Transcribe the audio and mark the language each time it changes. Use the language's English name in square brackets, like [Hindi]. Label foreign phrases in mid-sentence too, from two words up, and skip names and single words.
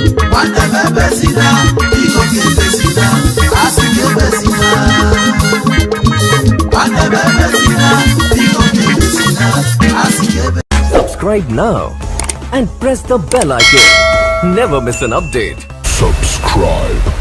[Igbo] Nwanne m ebezina, biko gị ebezina, asị gị ebezina. Nwanne m ebezina, biko gị ebezina, asị gị ebe- [English] Subscribe now and press the bell icon. Never miss an update. Subscribe.